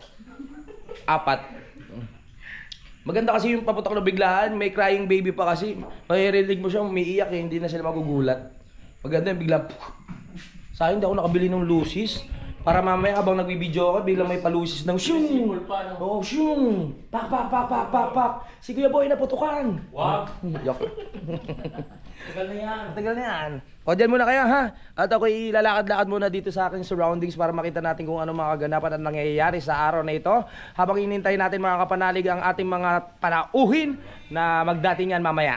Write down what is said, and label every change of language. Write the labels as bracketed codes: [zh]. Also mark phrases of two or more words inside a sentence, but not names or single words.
[tl] 4. Maganda kasi yung paputok na biglaan, may crying baby pa kasi. Maririnig mo siya, umiiyak eh, hindi na sila magugulat. Maganda yung bigla. Sa akin, hindi ako nakabili ng lusis. Para mamaya abang nagbibideo ako, biglang may palusis ng shung! Oo, shung! Pak, pak, pak, pak, pak, pak! Si Kuya Boy naputukan! Wow! Yok. Tagal na yan. Tagal na yan. O, dyan muna kayo ha. At ako'y lalakad-lakad muna dito sa aking surroundings para makita natin kung ano mga kaganapan at nangyayari sa araw na ito. Habang inintay natin mga kapanalig ang ating mga panauhin na magdatingan mamaya.